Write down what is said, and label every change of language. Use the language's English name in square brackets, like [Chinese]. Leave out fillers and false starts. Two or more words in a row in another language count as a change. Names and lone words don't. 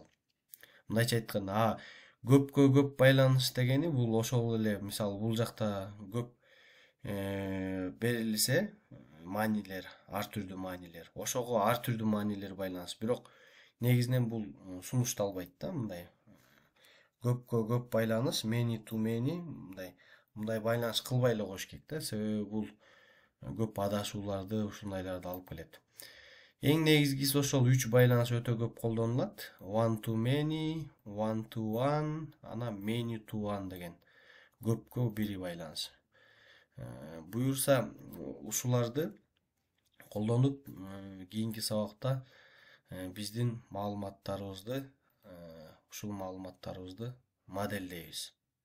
[Kyrgyz] Мындайча айтканда, көпкө көп байланыш дегени бул ошол эле, мисалы бул жакта көп берилсе, маанилер, ар түрдүү маанилер. Ошого ар түрдүү маанилер байланыш. Бирок негизинен бул сунушталбайт да, мындай. Көпкө көп байланыш, [English] many to many, [Kyrgyz] мындай байланыш кылбай эле коюш керек да, себеби бул көп адашууларды, ушундайларды алып келет. Эң негизгиси ошол 3 байланыш өтө көп колдонулат. [English] One to many, one to one, анан many to one [Kyrgyz] деген көпкө бири байланыш. Буюрса ушуларды колдонуп, кийинки сабакта биздин маалыматтарыбызды, ушул маалыматтарыбызды моделдейбиз.